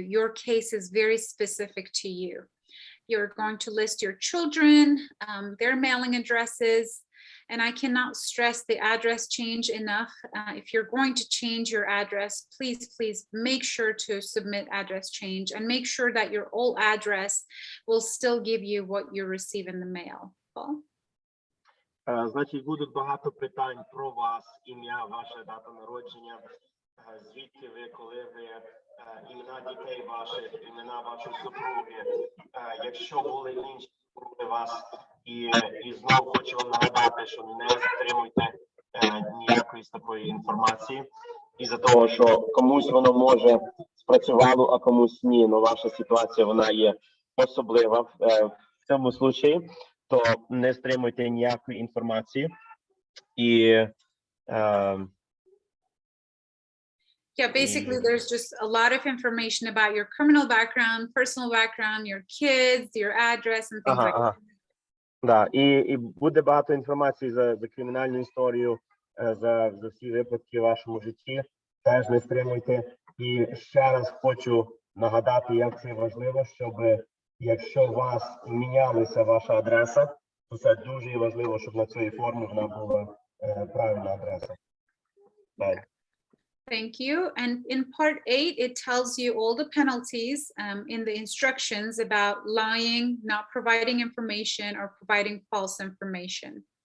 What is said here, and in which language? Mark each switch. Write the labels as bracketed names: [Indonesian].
[English] Your case is very specific to you. You're going to list your children, their mailing addresses, and I cannot stress the address change enough. If you're going to change your address, please make sure to submit address change, and make sure that your old address will still give you what you receive in the mail. Paul? [Ukrainian] Значить, будуть багато питань про вас, ім'я, ваша дата народження, звідки ви, коли ви, імена дітей ваших, імена вашої супруги. Якщо були інші супруги вас, і знову хочу вам нагадати, що не затримуйте ніякої з такої інформації, із-за того, що комусь воно може спрацювало, а комусь ні. Но ваша ситуація, вона є особлива в цьому случаї, то не стримуйте ніякої інформації. І [English] Yeah, basically, there's just a lot of information about your criminal background, personal background, your kids, your address, and things like that. [Ukrainian] Да, і буде багато інформації за кримінальну історію, за всі випадки в вашому житті. Теж не стримуйте. І ще раз хочу нагадати, як це важливо, щоб якщо у вас мінялася ваша адреса, то це дуже важливо, щоб на цій формі вона була правильна адреса. Далі. [English] Thank you. And in part 8, it tells you all the penalties in the instructions about lying, not providing information, or providing false information.